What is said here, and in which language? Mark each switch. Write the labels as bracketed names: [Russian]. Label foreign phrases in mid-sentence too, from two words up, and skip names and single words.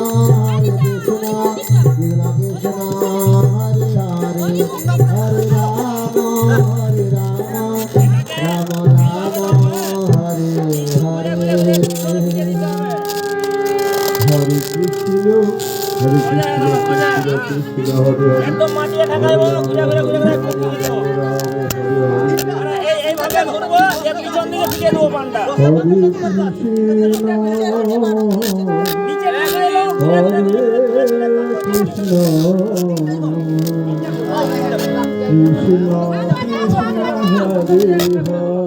[Sanskrit] Krishna Krishna Hare Hare Hare Rama Hare Rama Rama Rama Hare Hare Hare Krishna Krishna Hare Hare [Bangla] মাটিয়ে ঠেকাইবো, ঘুরে ঘুরে ঘুরে ঘুরে ঘুরে দেবো। আর এইভাবে ঘুরবো, এর পিছন দিকে ফিরে দেবো পানটা। [Sanskrit] হরে কৃষ্ণ [Bangla] নিচে ঠেকাইলো, ঘুরে ঘুরে ঘুরে ঘুরে ঘুরে ঘুরে করবো। [Sanskrit] কৃষ্ণ কৃষ্ণ কৃষ্ণ হরে হরে